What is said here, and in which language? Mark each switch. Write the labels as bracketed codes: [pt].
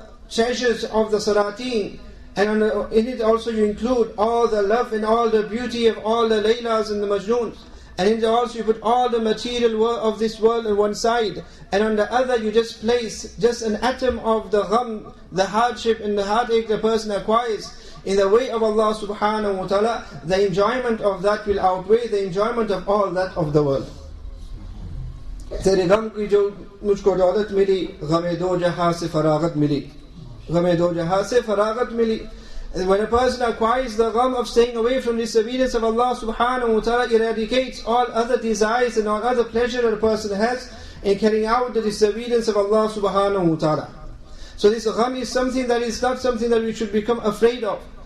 [en] treasures of the Salateen, and in it also you include all the love and all the beauty of all the Laylas and the Majnoons, and in it also you put all the material of this world on one side, and on the other you just place just an atom of the gham, the hardship and the heartache the person acquires in the way of Allah subhanahu wa ta'ala, the enjoyment of that will outweigh the enjoyment of all that of the world. [ur] تیرے غم کی جو مجھ کو دولت ملی, غم دو جہاں سے فراغت ملی, غم دو جہاں سے فراغت ملی. [en] When a person acquires the gham of staying away from disobedience of Allah subhanahu wa ta'ala, eradicates all other desires and all other pleasure that a person has in carrying out the disobedience of Allah subhanahu wa ta'ala. So this gham is something that is not something that we should become afraid of.